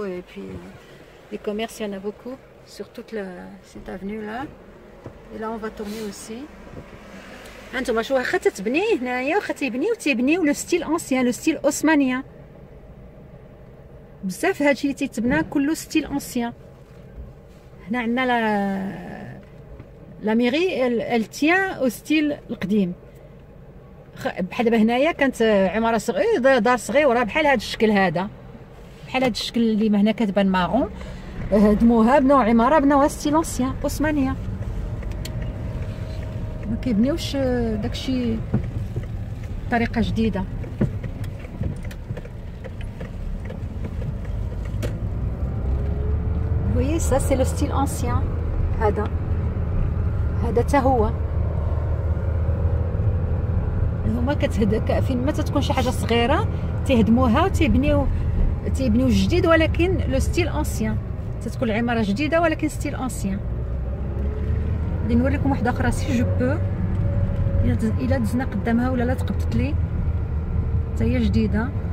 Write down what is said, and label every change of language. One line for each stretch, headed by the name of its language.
French: Et puis, les commerces, il y en a beaucoup sur toute cette avenue-là. Et là, on va tourner aussi.
Arabic: هانتوما شو واخا تتبني هنايا، واخا تيبنيو لو ستيل انسيان، لو ستيل عثمانيان. بزاف هادشي اللي تيتبنى كله ستيل انسيان. هنا عندنا لا ميري التيان او ستيل القديم. بحال دابا هنايا كانت عماره صغيره، دار صغيره بحال هذا الشكل هذا، بحال هذا الشكل اللي هنا كتبان مارون. هدموها بناو عماره بناوها ستيل اونسيان عثمانيه. ما كيبنيوش داكشي بطريقه جديده.
French: voyez ça c'est le style ancien.
Arabic: هذا حتى هو هما فين ما تكون شي حاجه صغيره تيهدموها وتيبنيو جديد، ولكن لو ستيل انسيان. تتكون العماره جديده ولكن ستيل انسيان. غادي نوريكم واحده اخرى سي جو بو، الا دزنا قدامها ولا لا تقبطت لي حتى هي جديده.